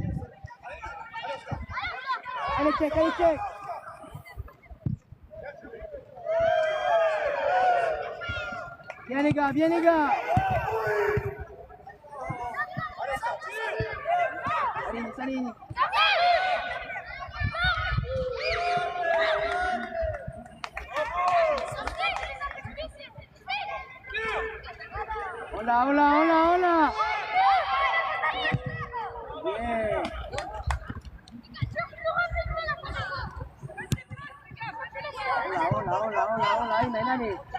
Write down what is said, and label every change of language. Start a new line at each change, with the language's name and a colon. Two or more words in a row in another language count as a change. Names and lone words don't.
French: Allez, check, allez, check. Bien, les gars, bien, les gars. Allez, Nice, allez, Nice.
Spanish: Hola, hola, hola, hola.
French: Bien.
Spanish: Hola, hola, hola, hola, hola.
French: Aymen, allez.